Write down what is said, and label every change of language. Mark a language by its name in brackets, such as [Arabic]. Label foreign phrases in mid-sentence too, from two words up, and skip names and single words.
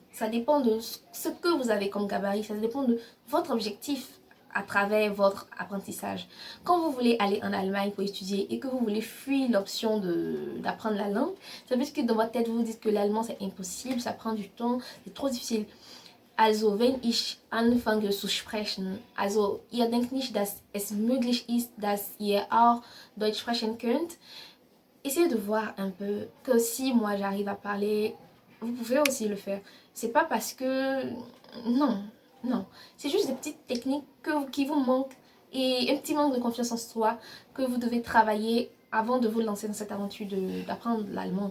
[French] Ça dépend de ce que vous avez comme gabarit. Ça dépend de votre objectif à travers votre apprentissage. Quand vous voulez aller en Allemagne pour étudier et que vous voulez fuir l'option d'apprendre la langue, ça veut dire que dans votre tête, vous vous dites que l'allemand c'est impossible, ça prend du temps, c'est trop difficile. [German] Also, wenn ich anfange zu sprechen, also ihr denkt nicht, dass es möglich ist, dass ihr auch Deutsch sprechen könnt. [French] Essayez de voir un peu que si moi j'arrive à parler vous pouvez aussi le faire. C'est pas parce que... Non, non. C'est juste des petites techniques qui vous manquent et un petit manque de confiance en soi que vous devez travailler avant de vous lancer dans cette aventure d'apprendre l'allemand.